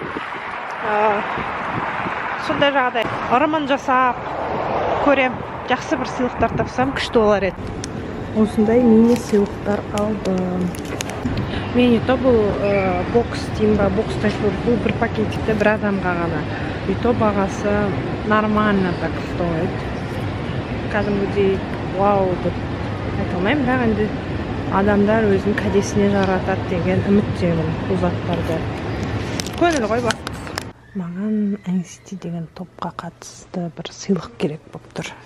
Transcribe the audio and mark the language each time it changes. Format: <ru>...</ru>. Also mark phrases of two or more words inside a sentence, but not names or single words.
<kk>Сондай жағдай ырымын жасап көрем, жақсы бір сыйлықтар тапсам күшті болар еді. Осындай мини сыйлықтар алдым. Мини-то бұл бокс деймін ба, бокс тайфур, бұл бір пакетикте бір адамға ғана.</kk> <ru>И то бағасы нормально так стоит.</ru> <kk>Кәдімгідей вау деп айта алмаймын, бірақ енді адамдар өзінің кәдесіне жаратады деген үміттемін бұл заттарды. Көңіл ғой бастысы. Маған NCT деген топқа қатысты бір сыйлық керек болып тұр.</kk>